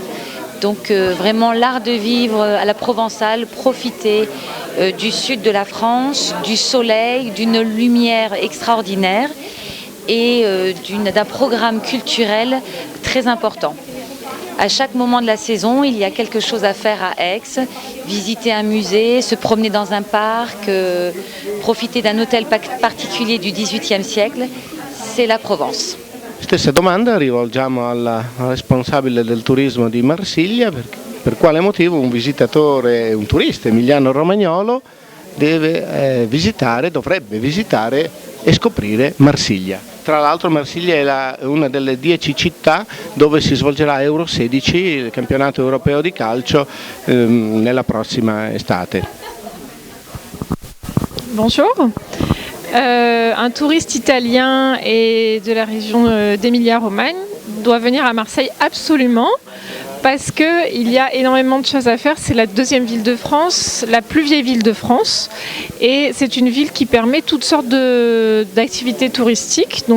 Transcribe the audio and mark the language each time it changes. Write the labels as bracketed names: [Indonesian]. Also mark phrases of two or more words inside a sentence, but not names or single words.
[French] Donc vraiment l'art de vivre à la provençale, profiter du sud de la France, du soleil, d'une lumière extraordinaire et d'un programme culturel très important. À chaque moment de la saison, il y a quelque chose à faire à Aix, visiter un musée, se promener dans un parc, profiter d'un hôtel particulier du XVIIIe siècle, c'est la Provence. [Italian] Stessa domanda rivolgiamo alla responsabile del turismo di Marsiglia, per quale motivo un visitatore, un turista emiliano-romagnolo dovrebbe visitare e scoprire Marsiglia. Tra l'altro Marsiglia è una delle 10 città dove si svolgerà Euro 16, il campionato europeo di calcio, nella prossima estate. [French] Bonjour. Un touriste italien et de la région d'Emilia-Romagne doit venir à Marseille absolument parce qu'il y a énormément de choses à faire. C'est la deuxième ville de France, la plus vieille ville de France, et c'est une ville qui permet toutes sortes d'activités touristiques, donc